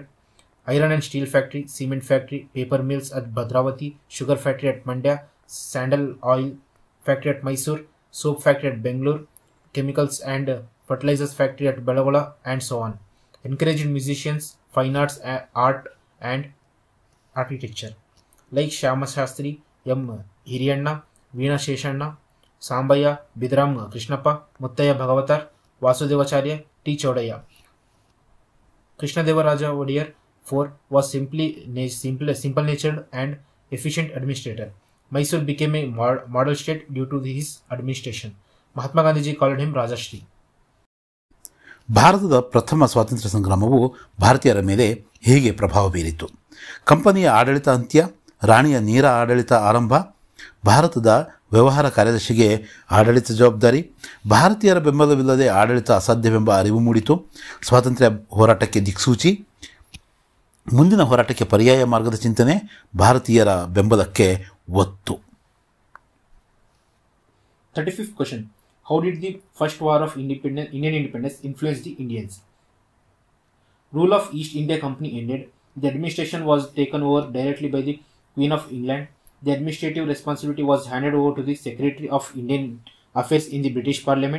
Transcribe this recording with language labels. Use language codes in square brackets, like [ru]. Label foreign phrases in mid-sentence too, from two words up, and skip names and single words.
[en] Iron and steel factory, cement factory, paper mills at Bhadravati, sugar factory at Mandya, sandal oil factory at Mysore, soap factory at Bangalore, chemicals and fertilizers factory at Badagola, and so on. Encouraged musicians, fine arts, art and architecture like Shyama Shastri, M. Hiriyanna, Veena Sheshanna, Sambaya, Bidram Krishnappa, Muttaya Bhagavatar, Vasudevacharya, T. Chodaya. Krishnadevaraja Wadiyar IV was simple-natured and efficient administrator. Mysore became a model state due to his administration. Mahatma Gandhiji called him Rajashri. [kn] ಭಾರತದ ಪ್ರಥಮ ಸ್ವಾತಂತ್ರ್ಯ ಸಂಗ್ರಾಮವು ಭಾರತೀಯರ ಮೇಲೆ ಹೇಗೆ ಪ್ರಭಾವ ಬೀರಿತು? ಕಂಪನಿಯ ಆಡಳಿತ ಅಂತ್ಯ, ರಾಣಿಯ ನೇರ ಆಡಳಿತ ಆರಂಭ, ಭಾರತದ ವ್ಯವಹಾರ ಕಾರ್ಯದರ್ಶಿಗೆ ಆಡಳಿತ ಜವಾಬ್ದಾರಿ, ಭಾರತೀಯರ ಬೆಂಬಲವಿಲ್ಲದೆ ಆಡಳಿತ ಅಸಾಧ್ಯವೆಂಬ ಅರಿವು ಮೂಡಿತು, ಸ್ವಾತಂತ್ರ್ಯ ಹೋರಾಟಕ್ಕೆ ದಿಕ್ಸೂಚಿ, ಮುಂದಿನ ಹೋರಾಟಕ್ಕೆ ಪರ್ಯಾಯ ಮಾರ್ಗದ ಚಿಂತನೆ, ಭಾರತೀಯರ ಬೆಂಬಲಕ್ಕೆ ಒತ್ತು. [en] 35th question. How did the first war of Indian independence influence the Indians? Rule of East India Company ended. The administration was taken over directly by the Queen of England. The administrative responsibility was handed over to the Secretary of Indian Affairs in the British Parliament.